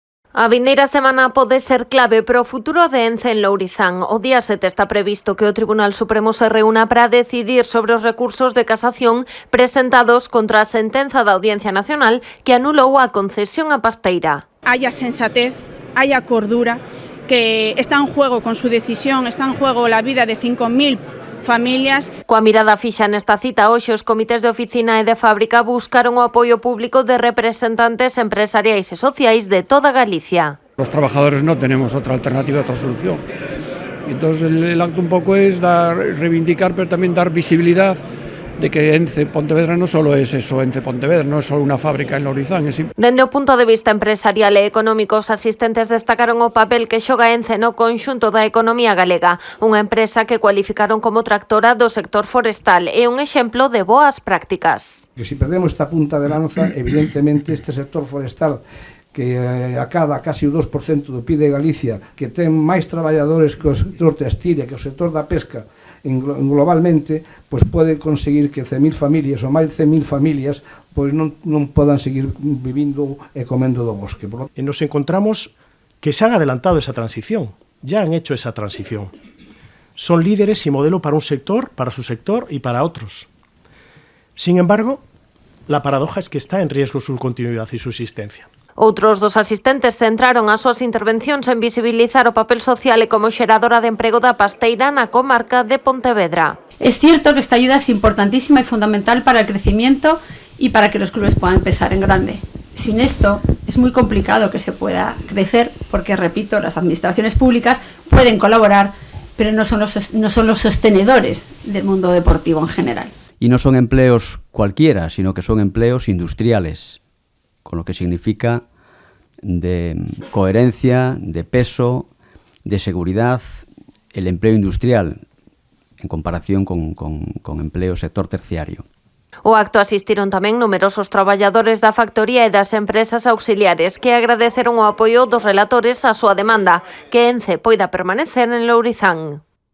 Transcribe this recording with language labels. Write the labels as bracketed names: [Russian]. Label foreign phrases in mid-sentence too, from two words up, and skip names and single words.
[Galician] A vindeira semana pode ser clave para o futuro de Ence en Lourizán. O día 7 está previsto que o Tribunal Supremo se reúna para decidir sobre os recursos de casación presentados contra a sentenza da Audiencia Nacional que anulou a concesión a Pasteira. [Spanish] Haya sensatez, haya cordura, que está en juego con su decisión, está en juego la vida de 5.000 familias. [Galician] Coa mirada fixa nesta cita, hoxe os comités de oficina e de fábrica buscaron o apoio público de representantes empresariais e sociais de toda Galicia. [Spanish] Los trabajadores no tenemos otra alternativa, otra solución. Entonces el acto un poco es reivindicar, pero también dar visibilidad de que Ence Pontevedra no solo es eso, Ence Pontevedra no es solo unha fábrica en Lourizán. [Galician] Dende o punto de vista empresarial e económico, os asistentes destacaron o papel que xoga Ence no conxunto da economía galega, unha empresa que cualificaron como tractora do sector forestal e un exemplo de boas prácticas. Que se perdemos esta punta de lanza, evidentemente este sector forestal que acada casi o 2% do PIB de Galicia, que ten máis traballadores que o sector textil e que o sector da pesca globalmente, pois pode conseguir que 100.000 familias ou máis de 100.000 familias pois non podan seguir vivindo e comendo do bosque. [Spanish] Y nos encontramos que se han adelantado esa transición, ya han hecho esa transición. Son líderes y modelo para un sector, para su sector y para otros. Sin embargo, la paradoja es que está en riesgo su continuidad y su existencia. [Galician] Outros dos asistentes centraron as súas intervencións en visibilizar o papel social e como xeradora de emprego da Pasteira na comarca de Pontevedra. [Spanish] Es cierto que esta ayuda es importantísima y fundamental para el crecimiento y para que los clubes puedan empezar en grande. Sin esto es muy complicado que se pueda crecer porque, repito, las administraciones públicas pueden colaborar, pero no son los sostenedores del mundo deportivo en general. Y no son empleos cualquiera, sino que son empleos industriales, con lo que significa de coherencia, de peso, de seguridad, el empleo industrial en comparación con empleo sector terciario. [Galician] O acto asistiron tamén numerosos traballadores da factoría e das empresas auxiliares que agradeceron o apoio dos relatores á súa demanda, que Ence poida permanecer en Lourizán.